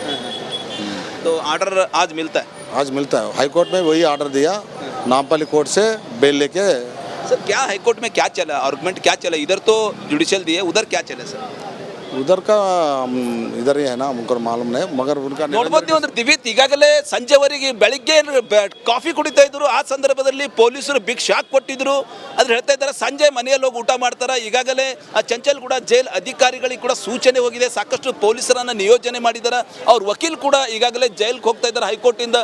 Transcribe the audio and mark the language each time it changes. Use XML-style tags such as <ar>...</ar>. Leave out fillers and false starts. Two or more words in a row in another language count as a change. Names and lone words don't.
<hi>तो ऑर्डर आज मिलता है? आज मिलता है. हाई कोर्ट में वही ऑर्डर दिया. नामपल्ली कोर्ट से बेल लेके. सर क्या हाई कोर्ट में क्या चला आर्गुमेंट, क्या चला? इधर तो जुडिशियल दिए, उधर क्या चले सर? उधर का इधर ही है ना, हमको मालूम नहीं, मगर उनका</hi> <kn>ನೋಡಬಹುದು ನೀವು. ಅಂದ್ರೆ ದಿವಿತ್, ಈಗಾಗಲೇ ಸಂಜೆವರೆಗೆ ಬೆಳಿಗ್ಗೆ ಕಾಫಿ ಕುಡಿತಾ ಇದ್ರು. ಆ ಸಂದರ್ಭದಲ್ಲಿ ಪೊಲೀಸರು</kn> <en>big shock</en> <kn>ಕೊಟ್ಟಿದ್ರು. ಆದ್ರೆ ಹೇಳ್ತಾ ಇದ್ದಾರೆ ಸಂಜೆ ಮನೆಯಲ್ಲಿ ಹೋಗಿ ಊಟ ಮಾಡ್ತಾರೆ. ಈಗಾಗಲೇ ಆ ಚಂಚಲ್ಗೂಡ ಜೈಲ್ ಅಧಿಕಾರಿಗಳಿಗೆ ಕೂಡ ಸೂಚನೆ ಹೋಗಿದೆ. ಸಾಕಷ್ಟು ಪೊಲೀಸರನ್ನ ನಿಯೋಜನೆ ಮಾಡಿದ್ದಾರೆ. ಅವ್ರ ವಕೀಲ್ ಕೂಡ ಈಗಾಗಲೇ ಜೈಲ್ಗೆ ಹೋಗ್ತಾ ಇದ್ದಾರೆ ಹೈಕೋರ್ಟ್ ಇಂದ.</kn>